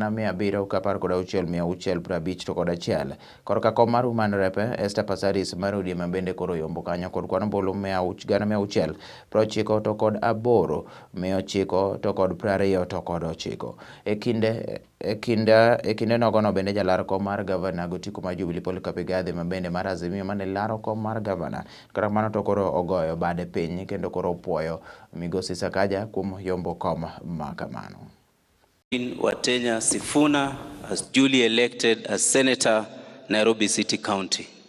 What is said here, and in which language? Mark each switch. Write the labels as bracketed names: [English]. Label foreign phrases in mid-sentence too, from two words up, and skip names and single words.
[Luo (Kenya and Tanzania)] 716,650 to kod 1 korka kom mar Human Rep Passaris mar ODM bende koro yombo kanyo kod kwano bolo 690 to kod 8 100 to kod 20 to kod 9 e kinde nogono bende jalar kom mar gavana gotiko ma Jubilee Paul Kapigadhi mabende mar Azimio mane laro kom mar gavana kata mano to koro ogoyo bade piny kendo koro opuoyo migosi Sakaja kuom yombo kom makamano. [English] Watenya Sifuna as duly elected as Senator, Nairobi City County.